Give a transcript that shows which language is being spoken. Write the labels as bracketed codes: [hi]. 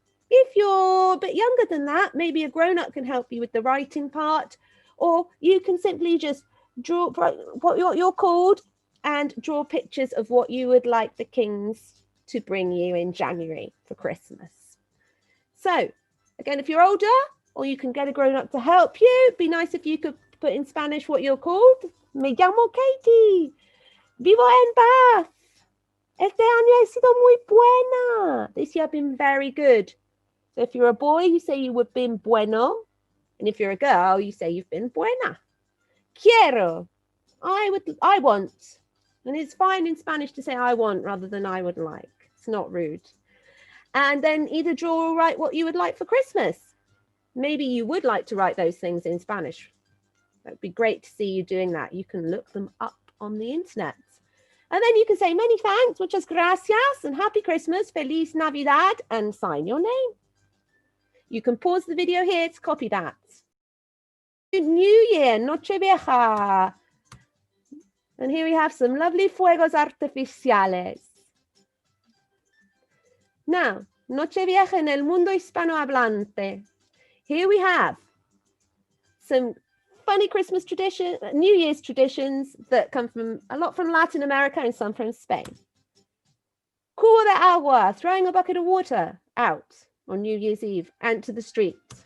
[en] If you're a bit younger than that, maybe a grown-up can help you with the writing part, or you can simply just draw what you're called and draw pictures of what you would like the kings to bring you in January for Christmas. So, again, if you're older, or you can get a grown-up to help you, it'd be nice if you could put in Spanish what you're called. [es] Me llamo Katie. Vivo en paz. Este año ha sido muy buena. [en] This year I've been very good. So if you're a boy, you say you would been bueno. And if you're a girl, you say you've been buena. [es] Quiero. [en] I want. And it's fine in Spanish to say I want rather than I would like. It's not rude. And then either draw or write what you would like for Christmas. Maybe you would like to write those things in Spanish. That would be great to see you doing that. You can look them up on the internet. And then you can say many thanks, [es] muchas gracias, [en] and happy Christmas, [es] Feliz Navidad, [en] and sign your name. You can pause the video here to copy that. New Year, [es] Noche Vieja. [en] And here we have some lovely [es] fuegos artificiales. [en] Now, [es] Noche Vieja en el mundo hispanohablante. [en] Here we have some funny Christmas tradition, New Year's traditions that come from a lot from Latin America and some from Spain. [es] Cubo de agua, [en] throwing a bucket of water out on New Year's Eve and to the street.